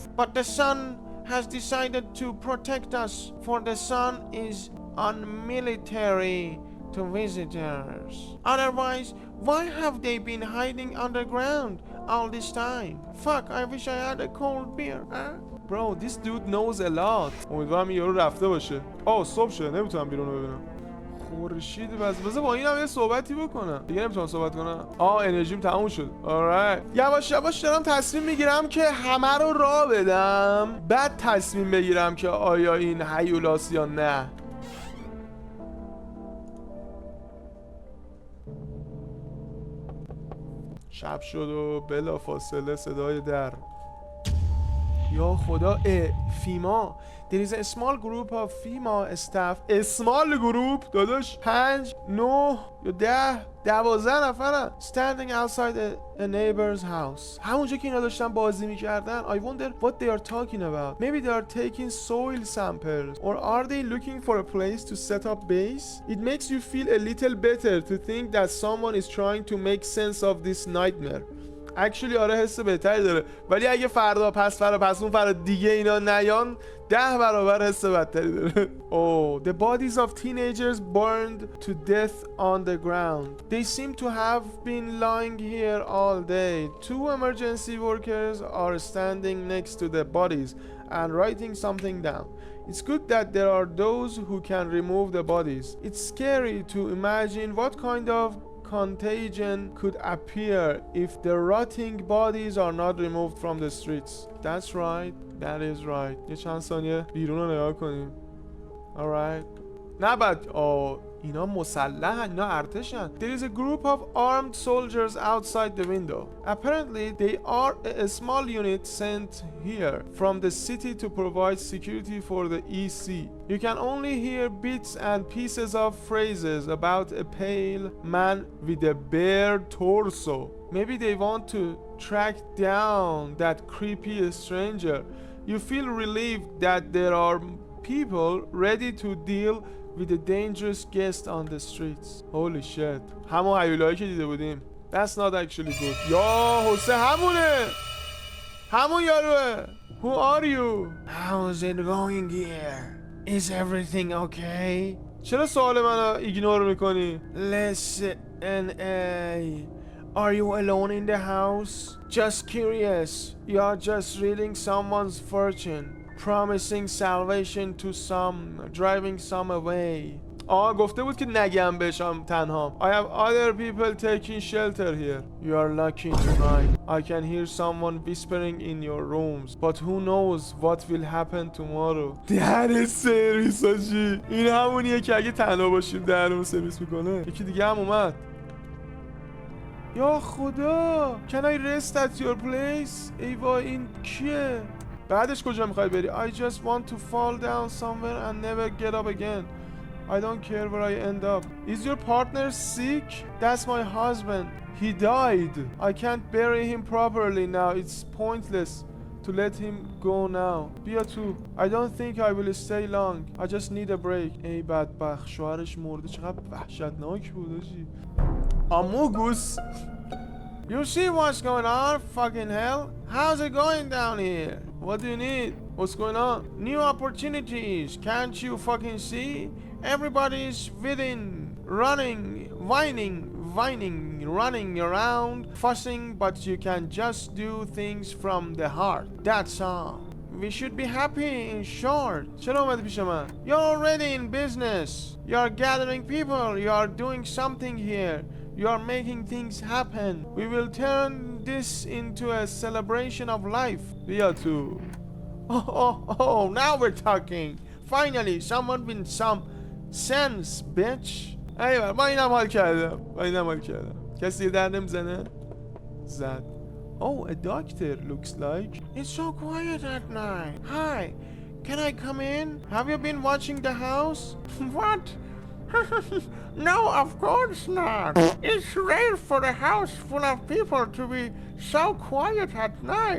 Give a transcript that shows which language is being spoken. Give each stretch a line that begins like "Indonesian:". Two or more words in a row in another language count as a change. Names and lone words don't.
English: But the sun has decided to protect us, for the sun is unmilitary to visitors. Otherwise, why have they been hiding underground all this time? Fuck, I wish I had a cold beer, huh? Bro, this dude knows a lot.
Persian: امیدوارم یارو رفته باشه. صبح شده، نمیتونم بیرون رو ببینم. خورشید بذار با اینم یه صحبتی بکنم. دیگه نمیتونم صحبت کنم. انرژیم تموم شد. alright. یواش یواش دارم تصمیم میگیرم که همه رو راه بدم، بعد تصمیم بگیرم که آیا این هیولاس یا نه. شب شد و بلا فاصله صدای در. یا خدا، فیما.
English: There is a small group of FEMA staff. small group
Persian: داداش 5 9 یا 10 12 نفرن
English: standing outside a neighbor's house.
Persian: همونجا که اینا داشتن بازی میکردن.
English: I wonder what they are talking about. Maybe they are taking soil samples, or are they looking for a place to set up base? It makes you feel a little better to think that someone is trying to make sense of this nightmare.
Persian: اکچولی آره حس بهتری داره، ولی اگه فردا پس اون فردا دیگه اینا نیان 10 برابر حس بدتری داره.
English: The bodies of teenagers burned to death on the ground. They seem to have been lying here all day. 2 emergency workers are standing next to the bodies and writing something down. It's good that there are those who can remove the bodies. It's scary to imagine what kind of contagion could appear if the rotting bodies are not removed from the streets. That's right. That is right.
Persian: یه چند ثانیه بیرون رو نگاه کنیم.
English: Alright.
Persian: نه بعد اینا مسلحن، اینا ارتشن.
English: There is a group of armed soldiers outside the window. Apparently they are a small unit sent here from the city to provide security for the EC. You can only hear bits and pieces of phrases about a pale man with a bare torso. Maybe they want to track down that creepy stranger. You feel relieved that there are people ready to deal with a dangerous guest on the streets. Holy shit.
Persian: همون هیولایی که دیده بودیم.
English: That's not actually good.
Persian: یا حسین همون یاروه.
English: Who are you? How's it going here? Is everything okay?
Persian: چرا سوال منو ایگنور میکنی؟
English: Listen, are you alone in the house? Just curious. You're just reading someone's fortune, promising salvation to some, driving some away.
Persian: گفته بود که نگم بشم تنهام.
English: I have other people taking shelter here. You are lucky tonight. I can hear someone whispering in your rooms, but who knows what will happen tomorrow.
Persian: دهن سرویس آجی. این همونیه که اگه تنها باشیم دهنمو سرویس میکنه. یکی دیگه هم اومد. یا خدا.
English: Can I rest at your place?
Persian: ای وای این کیه؟ بعدش کجا میخوای بری؟
English: I just want to fall down somewhere and never get up again. I don't care where I end up. Is your partner sick? That's my husband. He died. I can't bury him properly now. It's pointless to let him go now.
Persian: بیا تو.
English: I don't think I will stay long. I just need a break.
Persian: ای بدبخت شوهرش مرده. چقدر وحشتناک بود آجی. آموگوس.
English: You see what's going on? Fucking hell. How's it going down here? What do you need? What's going on? New opportunities. Can't you fucking see? Everybody's within, running, running around, fussing, but you can just do things from the heart. That's all. We should be happy, in short.
Persian: چرا اومدی پیش من؟
English: You're already in business. You're gathering people. You're doing something here. You're making things happen. We will turn this into a celebration of life.
Persian: بیا تو.
English: Oh, now we're talking. Finally, someone with some sense, bitch.
Persian: ایوه با اینم حال کردم. کسی در نمیزنه؟ زد.
English: Oh, a doctor looks like. It's so quiet at night. Hi, can I come in? Have you been watching the house? What? No, of course not. It's rare for a house full of people to be so quiet at night.